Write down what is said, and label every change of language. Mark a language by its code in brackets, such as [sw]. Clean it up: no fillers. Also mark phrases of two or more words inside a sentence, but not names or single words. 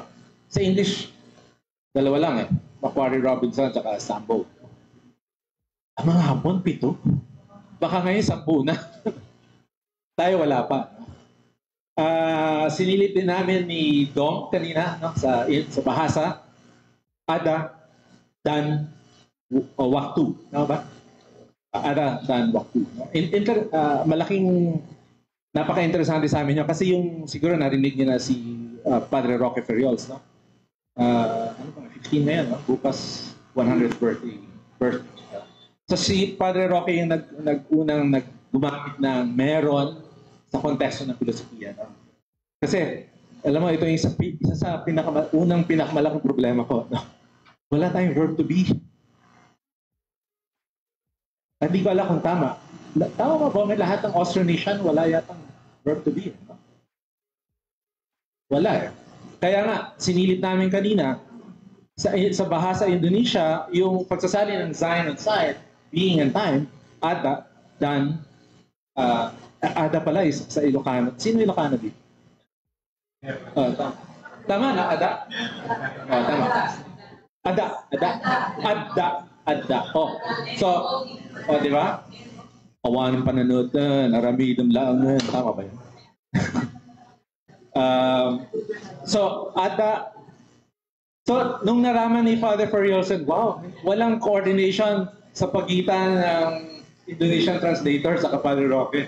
[tl] Sa English, 2 lang eh. Macquarie Robinson at Sambo. Ang mga Hapon, 7. Baka ngayon 10 na. Tayo wala pa. Sinilip din namin ni Dong kanina, no, sa bahasa. Ada, Dan, Waktu. Tama ba? Ada, Dan, Waktu. Malaking, napaka-interesante sa amin yun. Kasi yung siguro narinig niyo na si Padre Roque Ferriols, no? 15 na yan, no? Bukas 100th birthday. So si Padre Roque yung unang gumamit ng meron sa konteksto ng filosofiya. No? Kasi, alam mo, ito yung isa sa unang pinakamalaking problema ko. No? Wala tayong [en] verb to be. [tl] At di ko alam kung tama. Tama ba ba? Lahat ng Austronesian, wala yatang [en] verb to be. [tl] No? Wala eh. Kaya nga, sinilip namin kanina, sa bahasa Indonesia, yung pagsasali ng Sein and Zeit, Being and Time, Ada, Dan, Ada pala sa Ilocano. Sino Ilocano dito? Tama na, Ada? Tama. Ada. So, di ba? Awanin pananood na, naramidam lang na. Tama ba yun? So, Ada. So, nung naraman ni Father Ferriols, wow, walang coordination sa pagitan ng Indonesian translator sa Padre Roque.